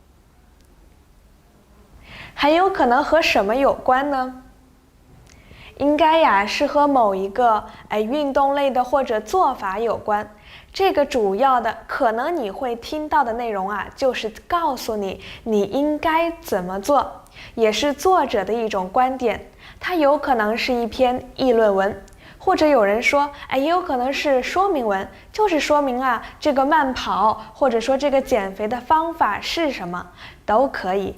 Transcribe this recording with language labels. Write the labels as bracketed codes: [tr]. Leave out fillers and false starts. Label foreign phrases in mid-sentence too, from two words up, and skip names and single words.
[zh] 很有可能和什麼有關呢？應該呀是和某一個運動類的或者做法有關。這個主要的可能你會聽到的內容啊，就是告訴你你應該怎麼做，也是作者的一種觀點。它有可能是一篇議論文，或者有人说，也有可能是說明文，就是說明啊這個慢跑，或者說這個減肥的方法是什麼，都可以。